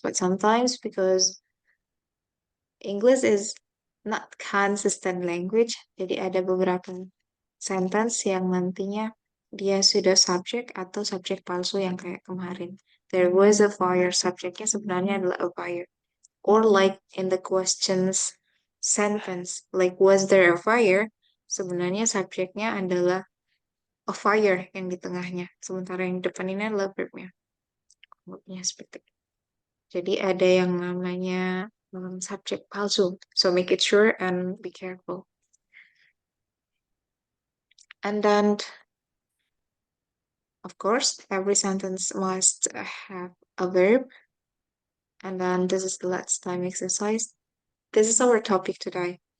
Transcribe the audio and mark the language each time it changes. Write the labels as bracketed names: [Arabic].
[English] But sometimes because English is not consistent language, [Indonesian] jadi ada beberapa sentence yang nantinya dia sudah subject atau subjek palsu yang kayak kemarin. [English] There was a fire, [Indonesian] subjeknya sebenarnya adalah [English] a fire. Or like in the questions sentence, like was there a fire? [Indonesian] Sebenarnya subjeknya adalah a fire yang di tengahnya. Sementara yang di depan ini adalah verbnya. Verbnya seperti itu. Jadi ada yang namanya subjek palsu. [English] So make it sure and be careful. And then, of course, every sentence must have a verb. And then this is the last time exercise. This is our topic today.